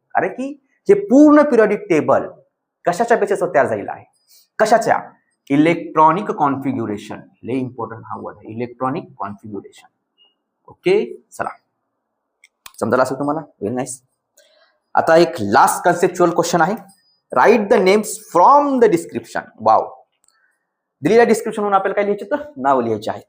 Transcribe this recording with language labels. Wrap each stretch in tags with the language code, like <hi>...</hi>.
<mr>कारण की हे पूर्ण पिरियडिक टेबल कशाच्या बेसिसवर तयार झालेलं आहे? कशाच्या?</mr> <en>Electronic configuration.</en> <mr>लय इम्पॉर्टंट हा वर्ड आहे, इलेक्ट्रॉनिक कॉन्फिग्युरेशन. ओके, चला समजलं असेल तुम्हाला. Very nice. आता एक लास्ट कन्सेप्च्युअल क्वेश्चन आहे.</mr> <en>Write the names from the description.</en> <mr>Wow, दिलेल्या डिस्क्रिप्शन म्हणून आपल्याला काय लिहायचे तर नाव लिहायचे आहेत.</mr>